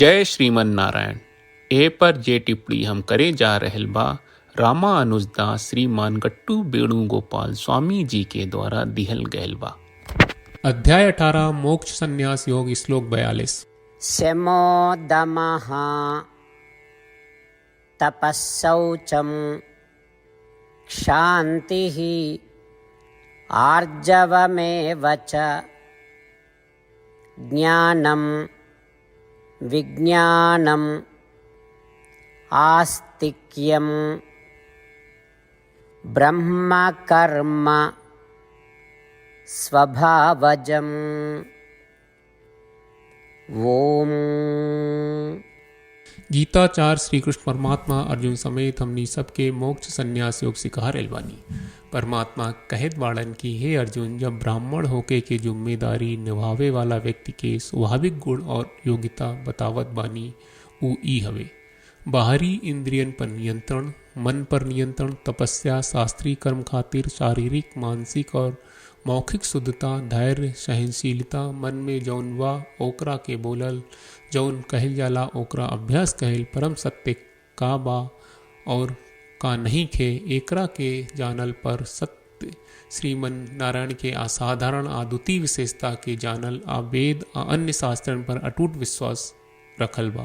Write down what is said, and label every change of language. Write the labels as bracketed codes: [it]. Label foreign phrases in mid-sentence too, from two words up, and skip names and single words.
[bho] जय श्रीमन नारायण। ए पर जे टिप्पणी हम करे जा रहल बा रामानुजदास श्रीमान गट्टू वेणुगोपाल स्वामी जी के द्वारा दिहल गयल बा। अध्याय 18 मोक्ष संन्यास योग श्लोक 42। [sa] शमो दमः तपःशौचं क्षान्तिः आर्जवमेव च ज्ञानं विज्ञानम् आस्तिक्यं ब्रह्म कर्म स्वभावजम्। [bho] ओम। गीताचार्य श्री कृष्ण परमात्मा अर्जुन समेत हमनी सबके मोक्ष संन्यास योग सिखा रहल बानी। परमात्मा कहत बाड़न की हे अर्जुन, जब ब्राह्मण होके के जिम्मेदारी निभावे वाला व्यक्ति के स्वाभाविक गुण और योग्यता बतावत बानी उ ई हवे। बाहरी इंद्रियन पर नियंत्रण, मन पर नियंत्रण, तपस्या, शास्त्रीय कर्म खातिर शारीरिक, मानसिक और मौखिक शुद्धता, धैर्य, सहनशीलता, मन में जौन वा ओकरा के बोलल जौन कहल जाला ओकरा अभ्यास कहल, परम सत्य का बा और का नहीं खे एकरा के जानल पर सत्य श्रीमन नारायण के असाधारण अद्वितीय विशेषता के जानल आ वेद आ अन्य शास्त्रन पर अटूट विश्वास रखल बा।